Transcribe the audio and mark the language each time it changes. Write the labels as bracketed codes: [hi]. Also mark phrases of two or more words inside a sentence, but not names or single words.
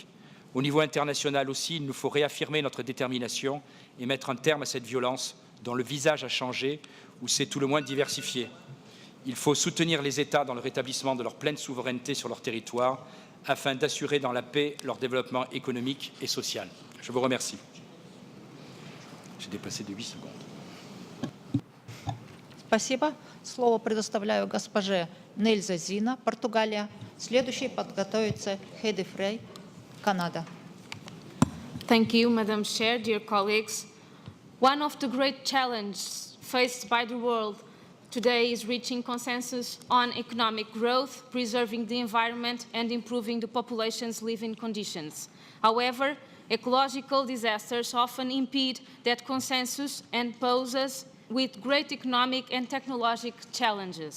[fr] Au niveau international aussi, il nous faut réaffirmer notre détermination et mettre un terme à cette violence dont le visage a changé ou s'est tout le moins diversifié. Il faut soutenir les États dans le rétablissement de leur pleine souveraineté sur leur territoire afin d'assurer dans la paix leur développement économique et social. Je vous remercie. J'ai dépassé de 8 secondes. [ru] Спасибо. Слово предоставляю госпоже Нельзе Зина, Португалия. Следующий подготовится Хейди Фрей, Канада. [en] Thank you, Madam Chair, dear colleagues. One of the great challenges faced by the world today is reaching consensus on economic growth, preserving the environment, and improving the population's living conditions. However, ecological disasters often impede that consensus and pose us with great economic and technological challenges.